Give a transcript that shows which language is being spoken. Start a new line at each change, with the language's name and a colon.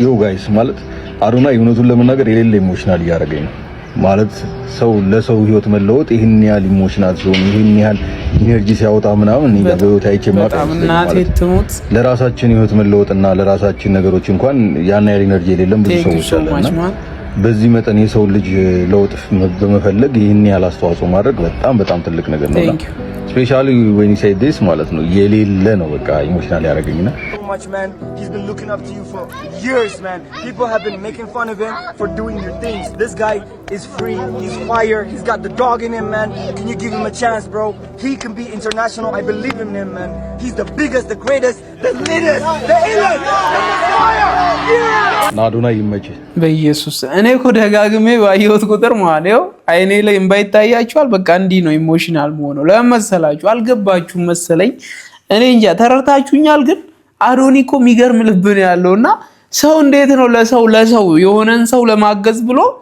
Amharic: ዮ ጋይስ ማለት አዶናይ እውነቱን ለመናገር የሌለ ኢሞሽናል እያደረገኝ ነው ማለት ሰው ለሰው ህይወት መለወጥ ይሄን ያህል ኢሞሽናል ሲሆን ይሄን ያህል ኢነርጂ ሲያወጣ ምናምን እኔ በህይወት አይቼ ማለት ለራሳችን ህይወት መለወጥና ለራሳችን ነገሮች እንኳን ያን ያህል ኢነርጂ የሌለም ብዙ ሰዎች አለና በዚህ መጠን የሰው ልጅ ለውጥ በመፈለግ ይሄን ያህል አስተዋጽኦ ማድረግ በጣም ትልቅ ነገር ነው። ስፔሻሊ
English: when you say this
Amharic: ማለት ነው የሌለ ነው በቃ ኢሞሽናል ያደረገኝና
English: much man he's been looking up to you for years man people have been making fun of him for doing your things this guy is free he's fire he's got the dog in him man can you give him a chance bro he can be international I believe in him man he's the biggest the greatest the latest the illest fire
Amharic: አዶናይ ይመች በኢየሱስ እኔ እኮ ደጋግሜ ባየሁት ቁጥር ማለት ነው አይኔ ላይ እንባ ይታያችኋል። በቃ እንዲህ ነው ኢሞሽናል መሆኑ። ለመሰላችሁ አልገባችሁም መሰለኝ እኔ እንጃ ተረታችሁኛል። ግን አዶኒ እኮ የሚገርም ልብ ነው ያለውና ሰው እንዴት ነው ለሰው የሆነን ሰው ለማገዝ ብሎ